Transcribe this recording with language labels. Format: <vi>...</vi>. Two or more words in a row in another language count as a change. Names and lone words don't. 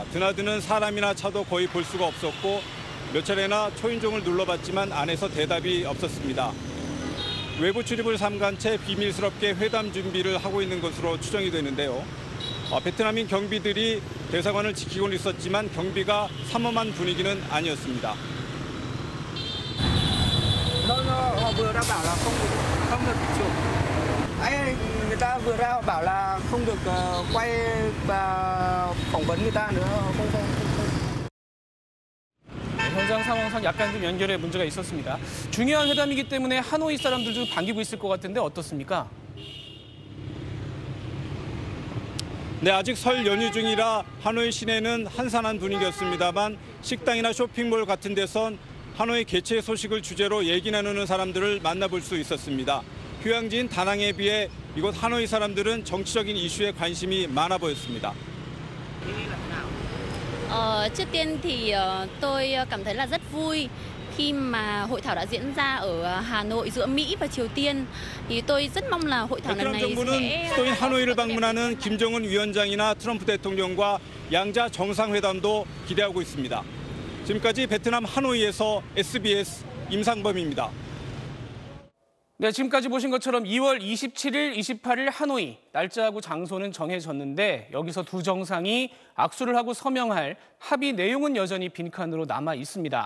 <ko>드나드는 사람이나 차도 거의 볼 수가 없었고 몇 차례나 초인종을 눌러봤지만 안에서 대답이 없었습니다. 외부 출입을 삼간 채 비밀스럽게 회담 준비를 하고 있는 것으로 추정이 되는데요. 베트남인 경비들이 대사관을 지키고는 있었지만 경비가 삼엄한 분위기는 아니었습니다.</ko> <vi>Họ vừa đã bảo là không được chụp. Ấy người ta vừa ra họ bảo là không được quay và phỏng vấn người ta nữa. không.</vi> <ko>현장 상황상 약간 좀 연결에 문제가 있었습니다. 중요한 회담이기 때문에 하노이 사람들도 반기고 있을 것 같은데 어떻습니까? 네, 아직 설 연휴 중이라 하노이 시내는 한산한 분위기였습니다만 식당이나 쇼핑몰 같은 데선 하노이 개최 소식을 주제로 얘기 나누는 사람들을 만나볼 수 있었습니다. 휴양지인 다낭에 비해 이곳 하노이 사람들은 정치적인 이슈에 관심이 많아 보였습니다.</ko> <vi>Trước tiên thì tôi cảm thấy là rất vui khi mà hội thảo đã diễn ra ở Hà Nội giữa Mỹ và Triều Tiên. thì tôi rất mong là hội thảo lần</vi> <ko>베트남</ko> <vi>này</vi> <ko>정부는</ko> <vi>sẽ</vi> <ko>또인 하노이를 방문하는 김정은 위원장이나 트럼프 대통령과 양자 정상회담도 기대하고 있습니다. 지금까지 베트남 하노이에서 SBS 임상범입니다. 네, 지금까지 보신 것처럼 2월 27일, 28일 하노이, 날짜하고 장소는 정해졌는데 여기서 두 정상이 악수를 하고 서명할 합의 내용은 여전히 빈칸으로 남아 있습니다.</ko>